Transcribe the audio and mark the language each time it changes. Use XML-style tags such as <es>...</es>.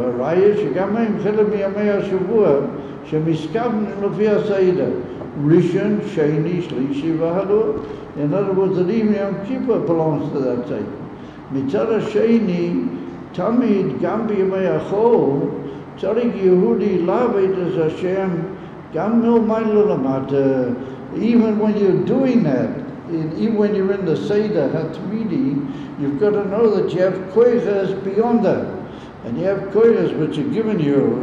<he>Raya שגם הם חלק מימי השבוע שמסכמים לפי הסעידה. Rishon, Sheni, Shlishi, V'Halul.</he> <en>In other words, that even Yom Kippur belongs to that side.</en> <he>מצד השני, תמיד גם בימי החול, צריך יהודי לעבוד את השם גם מלמעלה למטה.</he> <en>Even when you're doing that, even when you're in the Seder HaTmidi, you've got to know that you have koyches beyond that. And you have koyches which are given you,</en>